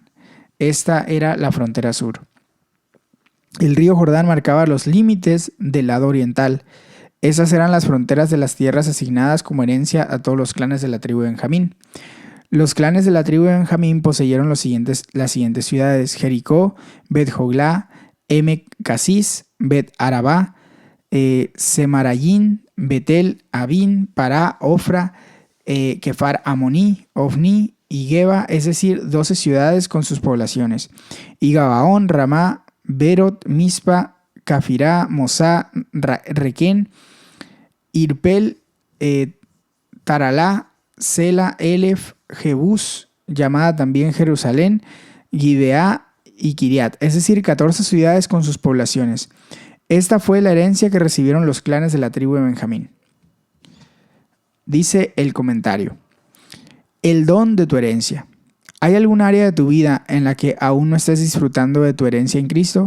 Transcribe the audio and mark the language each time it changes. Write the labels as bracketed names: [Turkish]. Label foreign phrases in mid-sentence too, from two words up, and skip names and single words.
[Spanish] Esta era la frontera sur. El río Jordán marcaba los límites del lado oriental. Esas eran las fronteras de las tierras asignadas como herencia a todos los clanes de la tribu de Benjamín. Los clanes de la tribu de Benjamín poseyeron las siguientes ciudades: Jericó, Bet-Joglá, Emek-Casis, Bet-Arabá, Semarayín, Betel, Abín, Pará, Ofra, Kefar Amoní, Ofni y Geba, es decir, 12 ciudades con sus poblaciones, y Gabaón, Ramá, Berot, Mispa, Cafirá, Mosá, Requén, Irpel, Taralá, Sela, Elef, Jebús, llamada también Jerusalén, Gibeá y Kiriat, es decir, 14 ciudades con sus poblaciones. Esta fue la herencia que recibieron los clanes de la tribu de Benjamín. Dice el comentario: el don de tu herencia. ¿Hay algún área de tu vida en la que aún no estés disfrutando de tu herencia en Cristo?